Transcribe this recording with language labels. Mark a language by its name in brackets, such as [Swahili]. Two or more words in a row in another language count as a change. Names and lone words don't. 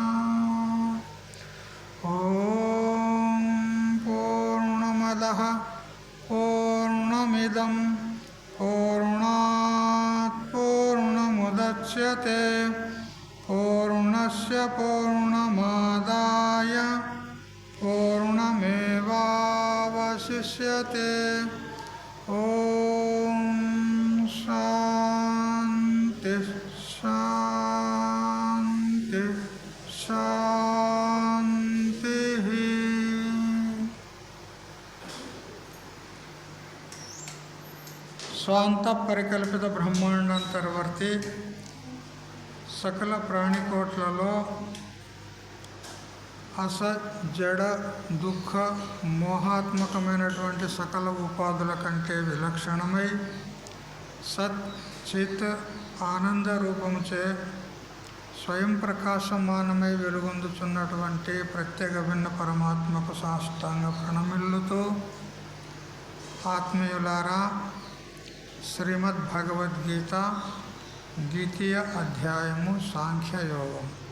[Sanskrit] ॐ पूर्णमदः पूर्णमिदं पूर्णात् पूर्णमुदच्यते पूर्णस्य पूर्णमादाय पूर्णमेवावशिष्यते। ॐ शान्ति शान्ति शान्तिः। [Telugu] స్వాంత పరికల్పిత బ్రహ్మాండాంతర్వర్తి సకల ప్రాణికోట్లలో అసత్ జడ దుఃఖ మోహాత్మకమైనటువంటి సకల ఉపాధుల కంటే విలక్షణమై సత్ చిత్ ఆనంద రూపముచే స్వయం ప్రకాశమానమై వెలుగొందుచున్నటువంటి ప్రత్యేక భిన్న పరమాత్మకు సాష్టాంగ ప్రణమిల్లుతూ ఆత్మీయులారా, శ్రీమద్ భగవద్గీత ద్వితీయ అధ్యాయము సాంఖ్యయోగం.